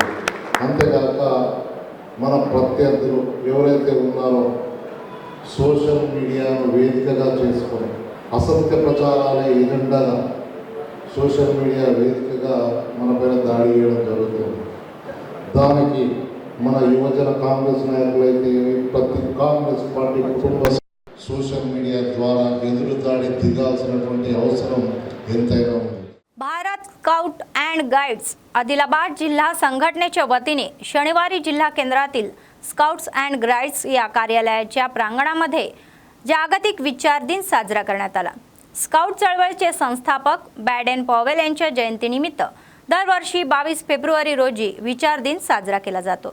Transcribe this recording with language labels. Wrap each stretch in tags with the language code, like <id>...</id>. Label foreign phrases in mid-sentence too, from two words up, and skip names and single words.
<te>అంతేకాక మన ప్రత్యర్థులు ఎవరైతే ఉన్నారో సోషల్ మీడియాను వేదికగా చేసుకొని అసత్య ప్రచారాలే ఎజెండాగా సోషల్ మీడియా వేదికగా మన పైన దాడి చేయడం జరుగుతుంది. దానికి మన యువజన కాంగ్రెస్ నాయకులైతే ప్రతి కాంగ్రెస్ పార్టీ కుటుంబ సోషల్ మీడియా ద్వారా ఎదురుదాడి దిగాల్సినటువంటి అవసరం ఎంతైనా ఉంది.</te> <mr>భారత్ गुजरात स्काउट अँड गाईड्स आदिलाबाद जिल्हा संघटनेच्या वतीने शनिवारी जिल्हा केंद्रातील स्काउट्स अँड गाईड्स या कार्यालयाच्या प्रांगणामध्ये जागतिक विचार दिन साजरा करण्यात आला। स्काउट चळवळीचे संस्थापक बॅडेन पॉवेल यांच्या जयंतीनिमित्त दरवर्षी 22 फेब्रुवारी रोजी विचार दिन साजरा केला जातो।</mr>